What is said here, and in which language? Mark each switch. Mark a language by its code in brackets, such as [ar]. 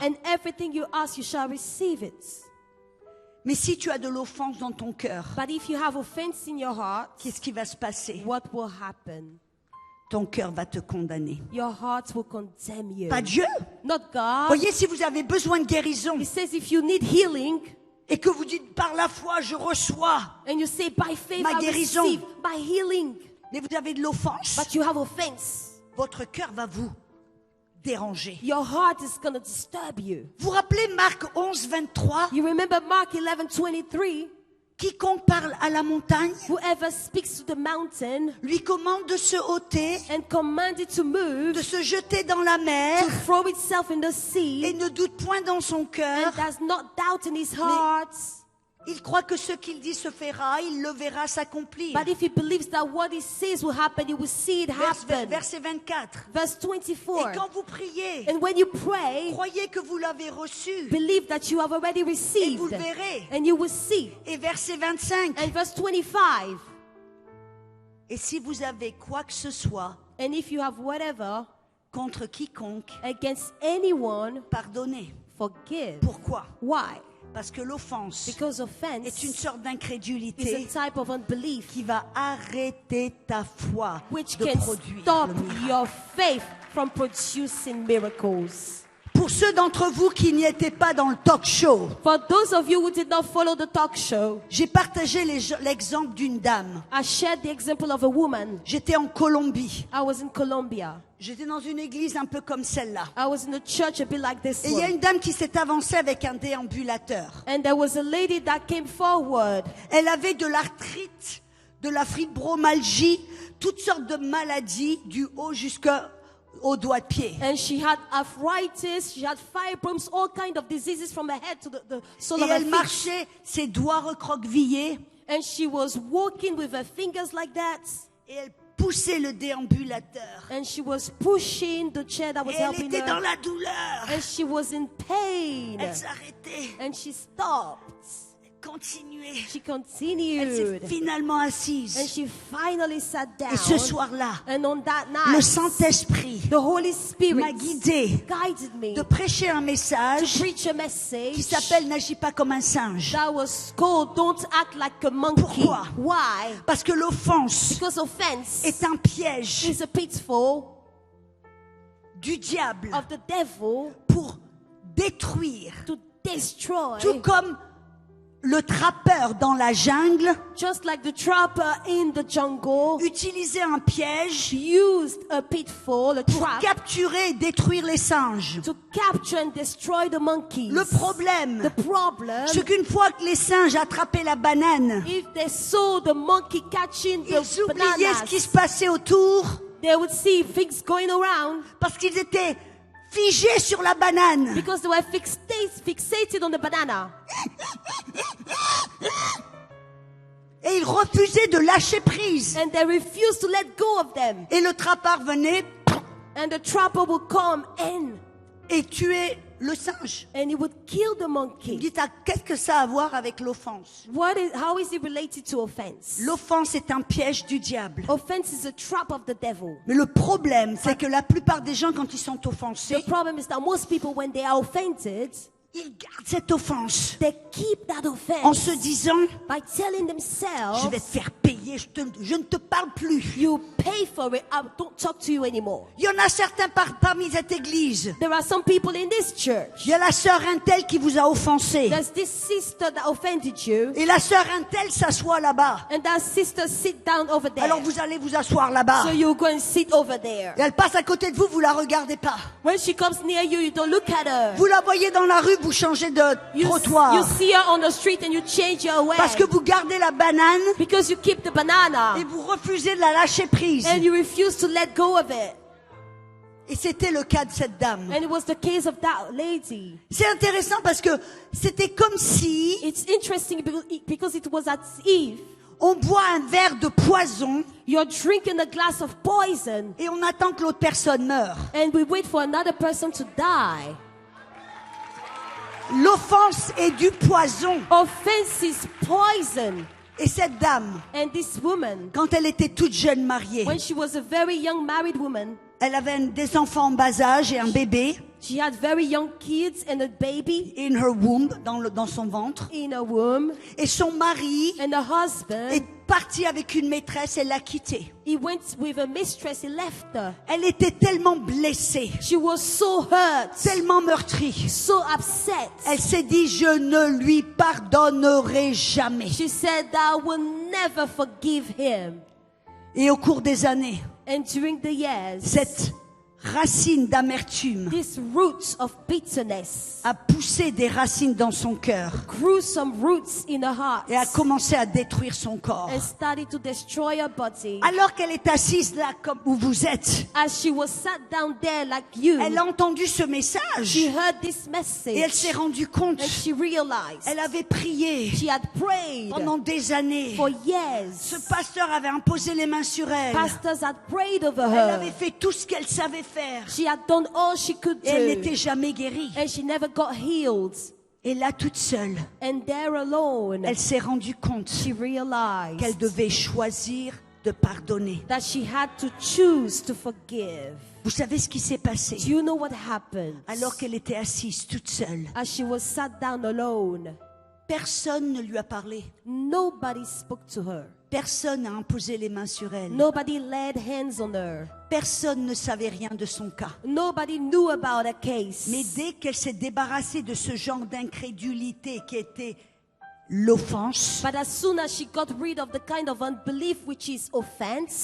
[en] and everything you ask, you shall receive it. [fr] Mais si tu as de l'offense dans ton cœur, [en] But if you have offense in your heart, [fr] qu'est-ce qui va se passer? [en] what will happen? [fr] Ton cœur va te condamner. [en] Your heart will condemn you. [fr] Pas Dieu. [en] Not God. [fr] Voyez, si vous avez besoin de guérison [en] It says if you need healing, [fr] et que vous dites par la foi, je reçois, [en] and you say by faith [fr] Ma [en] I [fr] guérison. [en] receive, by healing, [fr] mais vous avez de l'offense, [en] but you have offense, [fr] votre cœur va vous déranger. [en] your heart is going to disturb you. [fr] Vous vous rappelez Marc 11, 23? [en] You remember Mark 11:23? [fr] Quiconque parle à la montagne [en] Whoever speaks to the mountain [fr] lui commande de se ôter, [en] and command it to move, [fr] de se jeter dans la mer [en] to throw itself in the sea, [fr] ne doute point dans son cœur. [en] and does not doubt in his heart. [fr] Il croit que ce qu'il dit se fera, il le verra s'accomplir. [en] But if he believes that what he says will happen, he will see it happen. [fr] Verset 24. [en] Verse [fr] Et [en] 24. [fr] quand vous priez, [en] And when you pray, [fr] croyez que vous l'avez reçu [en] believe that you have already [fr] et [en] received, [fr] vous le verrez. [en] and you will see. [fr] Et verset 25. [en] And verse 25. [fr] Et si vous avez quoi que ce soit [en] And if you have whatever [fr] contre quiconque, [en] against anyone, [fr] pardonnez. [en] forgive. [fr] Pourquoi? [en] Why? [fr] Parce que l'offense [en] Because [fr] est [en] offense [fr] une sorte [en] is [fr] d'incrédulité [en] a type of unbelief [fr] qui va arrêter ta foi [en] which [fr] de [en] can [fr] produire [en] stop [fr] le miracle. [en] your faith from producing miracles. [fr] Pour ceux d'entre vous qui n'y étaient pas dans le talk show, [en] For those of you who did not follow the talk show, [fr] j'ai partagé l'exemple d'une dame. [en] I shared the example of a woman. [fr] J'étais en Colombie. [en] I was in Colombia. [fr] J'étais dans une église un peu comme celle-là. [en] I was in a church a bit like this [fr] Et il y a [en] one. [fr] une dame qui s'est avancée avec un déambulateur. [en] And there was a lady that came forward. [fr] Elle avait de l'arthrite, de la fibromyalgie, toutes sortes de maladies du haut jusqu'au doigt de pied. [en] And she had arthritis, she had fibromes, all kinds of diseases from her head to the sole [fr] Et [en] of her [fr] elle [en] feet. [fr] marchait, ses doigts recroquevillés, [en] And she was walking with her fingers like that. [fr] et elle poussait le déambulateur. [en] And she was pushing the chair that was [fr] Et elle [en] helping [fr] était dans [en] her. [fr] la douleur. [en] And she was in pain. [fr] Elle s'arrêtait, [en] And she stopped. [fr] elle continuait. [en] She [fr] Elle [en] continued. [fr] s'est finalement [en] And [fr] assise. [en] she finally sat down. [fr] Et ce soir-là, [en] And on that [fr] le [en] night, [fr] Saint-Esprit [en] the Holy Spirit [fr] m'a guidée [en] guided me [fr] de prêcher un [en] to [fr] message [en] preach a [fr] qui [en] message [fr] s'appelle N'agis pas comme un singe. [en] that was called Don't Act Like a Monkey. [fr] Pourquoi? [en] Why? [fr] Parce que l'offense [en] Because offense [fr] est un piège [en] is a pitfall [fr] du diable [en] of the devil [fr] pour détruire. [en] to destroy. [fr] Tout comme le trappeur dans la jungle [en] Just like the trapper in the jungle [fr] utilisait un piège [en] used a pitfall, a [fr] pour [en] trap, [fr] capturer et détruire les singes. [en] to capture and destroy the monkeys. [fr] Le problème, [en] The problem, [fr] c'est qu'une fois que les singes attrapaient la banane, [en] if they saw the monkey catching the [fr] ils oubliaient ce qui se [en] bananas, [fr] passait autour [en] they would see things going around [fr] parce qu'ils étaient figés sur la banane. [en] because they were fixated on the banana. [fr] Et ils refusaient de lâcher prise. [en] And they refused to let go of them. [fr] Et le trappeur venait [en] And the trapper would come in [fr] et tuer le singe. [en] and he would kill the [fr] Vous me [en] monkey. [fr] dites, qu'est-ce que ça a à voir avec l'offense? [en] How is it related to offense? [fr] L'offense est un piège du diable. [en] Offense is a trap of the devil. [fr] Mais le problème, c'est que la plupart des gens, quand ils sont offensés, [en] The problem is that most people, when they are offended, [fr] ils gardent cette offense [en] They keep that [fr] en [en] offense [fr] se disant, [en] by telling [fr] je [en] themselves, [fr] vais te faire payer, je ne te parle plus. [en] you pay for it, I don't talk to you anymore. [fr] Il y en a certains parmi cette église. [en] There are some people in this church. [fr] Il y a la sœur Intel qui vous a offensé. [en] There's this sister that offended you, [fr] Et la sœur Intel s'assoit là-bas. [en] and that sister sit down over there. [fr] Alors vous allez vous asseoir là-bas. [en] So you go and sit over there. [fr] Et elle passe à côté de vous, vous la regardez pas. [en] When she comes near you, you don't look at her. [fr] Vous la voyez dans la rue, vous changez de [en] You [fr] trottoir. [en] see her on the street and you change your way. [fr] Parce que vous gardez la banane [en] Because you keep the banana [fr] et vous refusez de la lâcher prise. [en] and you refuse to let go of it. [fr] Et c'était le cas de cette dame. [en] And it was the case of that lady. [fr] C'est intéressant parce que c'était comme si [en] It's interesting because it was as if [fr] on boit un verre de poison [en] you're drinking a glass of poison [fr] et on attend que l'autre personne meure. [en] and we wait for another person to die. [fr] L'offense est du poison. [en] Offense is poison. [fr] Et cette dame, [en] And this woman, [fr] quand elle était toute jeune mariée, [en] when she was a very young married woman, [fr] elle avait des enfants en bas âge et un bébé [en] she had very young kids and a baby in her womb, [fr] dans son ventre. [en] in her womb, [fr] Et son mari [en] and her husband, [fr] est parti avec une maîtresse, elle l'a quittée. [en] he went with a mistress, he left her. [fr] Elle était tellement blessée, [en] She was so hurt, [fr] tellement meurtrie. [en] so upset. [fr] Elle s'est dit, je ne lui pardonnerai jamais. [en] She said that I will never forgive him. [fr] Et au cours des années, [en] And during the years, [fr] cette racine d'amertume [en] this root of bitterness [fr] a poussé des racines dans son cœur [en] grew some roots in her heart [fr] et a commencé à détruire son corps. [en] and started to destroy her body. [fr] Alors qu'elle est assise là comme où vous êtes, [en] As she was sat down there like you, [fr] elle a entendu ce [en] she [fr] message [en] heard this [fr] et elle [en] message [fr] s'est rendue compte. [en] and she realized [fr] Elle avait prié [en] she had prayed [fr] pendant des années. [en] for years. [fr] Ce pasteur avait imposé les mains sur elle. [en] Pastors had prayed over [fr] Elle [en] her. [fr] avait fait tout ce qu'elle savait faire. [en] She had done all she could [fr] Et elle [en] do [fr] n'était jamais guérie. [en] and she never got healed. [fr] Et là, toute seule, [en] And there alone, [fr] elle s'est rendue compte [en] she realized [fr] qu'elle devait choisir de pardonner. [en] that she had to choose to forgive. [fr] Vous savez ce qui s'est passé? [en] Do you know what happened? [fr] Alors qu'elle était assise toute seule, [en] As she was sat down alone, [fr] personne ne lui a parlé. [en] nobody spoke to her. [fr] Personne n'a imposé les mains sur elle. [en] Nobody laid hands on her. [fr] Personne ne savait rien de son cas. [en] Nobody knew about her case. [fr] Mais dès qu'elle s'est débarrassée de ce genre d'incrédulité qui était l'offense, [en] But as soon as she got rid of the kind of unbelief which is offense,